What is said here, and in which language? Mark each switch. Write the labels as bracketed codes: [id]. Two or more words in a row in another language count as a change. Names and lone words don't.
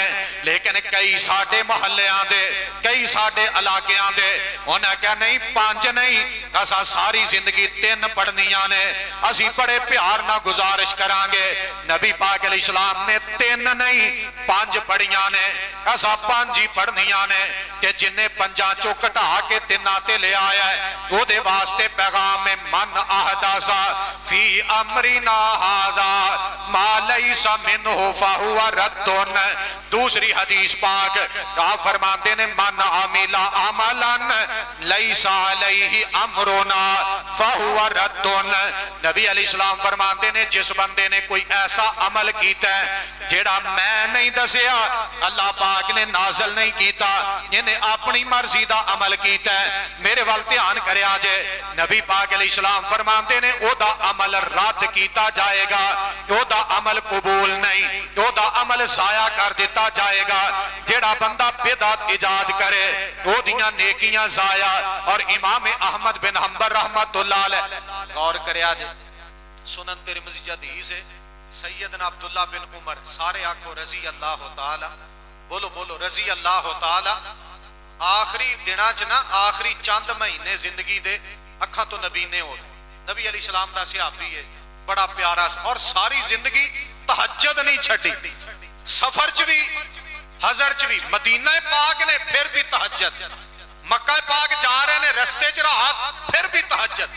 [pa] لیکن کئی ساڈے محلیاں دے، کئی ساڈے علاقیاں دے انہیں کیا نہیں 5 نہیں، اسا ساری زندگی 3 پڑھنیاں نے. اسی بڑے پیار نا گزارش کراں گے، نبی پاک علیہ السلام نے 3 نہیں 5 پڑھیاں نے، اسا 5 ہی پڑھنیاں نے. کہ جنہیں 5 چو گھٹا کے 3 تے لے آیا ہے، اودے واسطے پیغام میں [ar] من أحدث في أمرنا هذا ما ليس منه فهو رد. [pa] دوسری حدیث پاک آپ فرماتے نے [ar] من عمل عملا ليس عليه أمرنا فهو رد. [pa] نبی علیہ السلام فرماتے نے جس بندے نے کوئی ایسا عمل کیتا ہے جیڑا میں نہیں دسیا اللہ پاک نے نازل نہیں کیتا، انہیں اپنی مرضی کا عمل کیتا ہے. میرے وال دھیان کریا جے، نبی پاک علیہ السلام فرماتے نے اودا عمل رد کیا جائے گا، اودا عمل قبول نہیں، اودا عمل ضائع کر دتا جائے گا. جیڑا بندہ بدعت ایجاد کرے اودیاں نیکیاں ضائع. اور امام احمد بن حنبل [ar] رحمة الله عليه, [pa] غور کریا جے، سنن ترمذی چ حدیث ہے، سیدنا عبداللہ بن عمر، سارے آکھو [ar] رضي الله تعالى, [pa] بولو بولو [ar] رضي الله تعالى. [pa] آخری دناں چ نا، آخری چند مہینے زندگی دے اکھاں تو نابینے ہو گئے. نبی علیہ السلام دا صحابی ہے، بڑا پیارا، اور ساری زندگی تہجد نہیں چھڈی، سفر چ بھی حضر چ بھی، مدینہ پاک نے فیر بھی تہجد، مکہ پاک جا رہے نے رستے چ راحت فیر بھی تہجد.